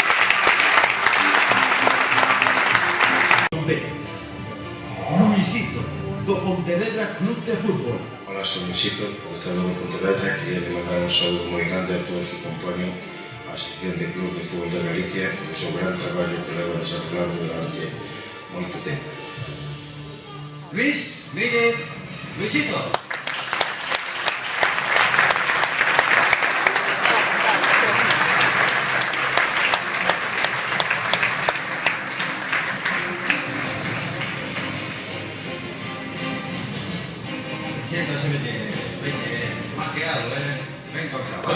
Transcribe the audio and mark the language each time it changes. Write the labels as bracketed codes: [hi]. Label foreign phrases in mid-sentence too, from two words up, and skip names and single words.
[gl] Luisito, do Pontevedra Club de Fútbol. [es] Hola, soy Luisito, portero de Pontevedra. Quería mandar un saludo [gl] moi grande a todos que componen a Asociación de Club de Fútbol de Galicia e o seu gran traballo que leva desarrollando durante moito tempo. Luis Míguez, Luisito. [es] Siéntase, vete, maqueado, ven con trabajo.